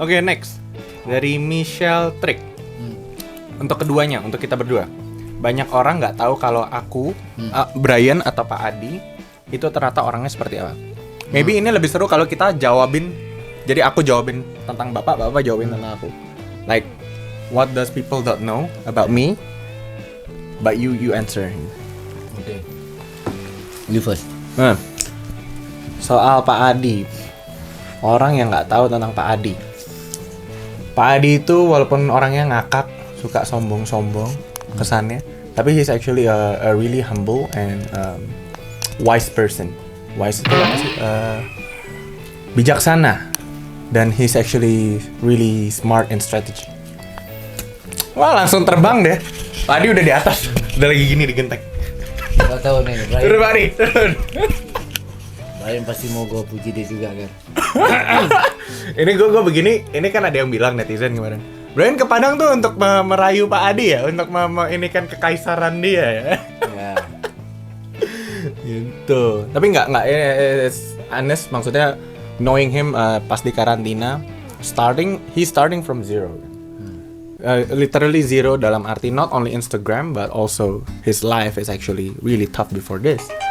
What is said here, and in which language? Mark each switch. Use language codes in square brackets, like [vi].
[id] Oke, next. Dari Michelle Trick. Untuk keduanya, untuk kita berdua. banyak orang nggak tahu kalau aku, Brian atau Pak Adi itu ternyata orangnya seperti apa. Maybe ini lebih seru kalau kita jawabin. Jadi aku jawabin tentang bapak jawabin tentang aku. [en] Like, what does people don't know about me? But you answer. Okay. You first. [id] Soal Pak Adi, orang yang nggak tahu tentang Pak Adi. Pak Adi itu walaupun orangnya ngakak, suka sombong-sombong kesannya, tapi [en] he's actually a really humble and wise person. [id] Wise itu apa sih? Bijaksana, dan [en] he's actually really smart and strategy. [id] Wah, langsung terbang deh. Pak Adi udah di atas, udah lagi gini di genteng. Gak tahu nih, Brian. Turun Pak Adi, turun. Brian pasti mau gue puji dia juga kan. Ini gue begini, ini kan ada yang bilang netizen kemarin, Brian ke Padang tuh untuk merayu Pak Adi ya, untuk ini kan kekaisaran dia ya. Ya. Gitu. Tapi nggak [en] it's honest, maksudnya knowing him [id] pas di karantina, [en] he's starting from zero. Literally zero [id] dalam arti [en] not only Instagram but also his life is actually really tough before this.